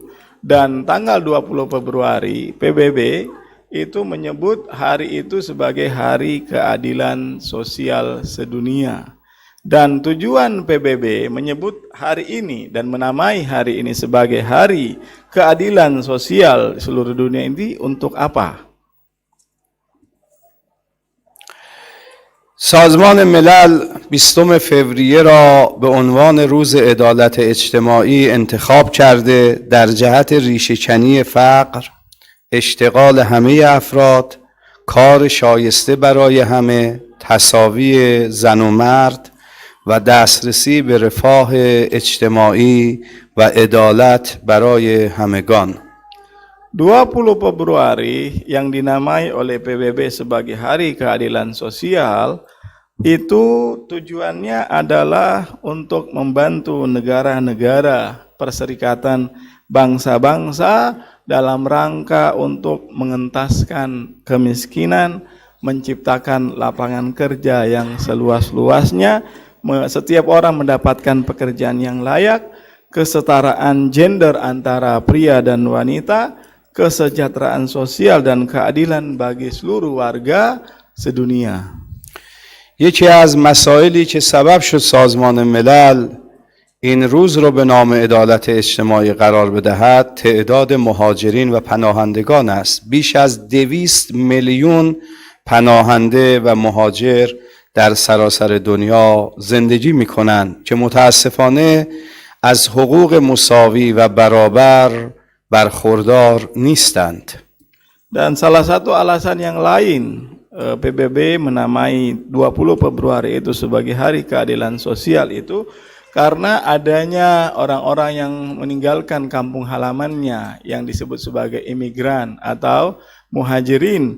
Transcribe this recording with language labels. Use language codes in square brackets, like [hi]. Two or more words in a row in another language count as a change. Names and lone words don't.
[id] Dan tanggal 20 Februari PBB itu menyebut hari itu sebagai Hari Keadilan Sosial Sedunia. Dan tujuan PBB menyebut hari ini dan menamai hari ini sebagai Hari Keadilan Sosial seluruh dunia ini untuk apa? [fa] سازمان ملل 20 فوریه را به عنوان روز عدالت اجتماعی انتخاب کرده در جهت ریشه‌کنی فقر، اشتغال همه افراد، کار شایسته برای همه، تساوی زن و مرد و دسترسی به رفاه اجتماعی و عدالت برای همگان. [id] 20 Februari yang dinamai oleh PBB sebagai Hari Keadilan Sosial itu tujuannya adalah untuk membantu negara-negara Perserikatan Bangsa-Bangsa dalam rangka untuk mengentaskan kemiskinan, menciptakan lapangan kerja yang seluas-luasnya, setiap orang mendapatkan pekerjaan yang layak, kesetaraan gender antara pria dan wanita, kesejahteraan sosial dan keadilan bagi seluruh warga sedunia. [fa] یکی از مسائلی که سبب شد سازمان ملل این روز رو به نام عدالت اجتماعی قرار بدهد تعداد مهاجرین و پناهندگان است. بیش از 200 میلیون پناهنده و مهاجر در سراسر دنیا زندگی می کنند که متاسفانه از حقوق مساوی و برابر برخوردار نیستند. [id] Dan salah satu alasan yang lain PBB menamai 20 Februari itu sebagai Hari Keadilan Sosial itu karena adanya orang-orang yang meninggalkan kampung halamannya yang disebut sebagai imigran atau muhajirin.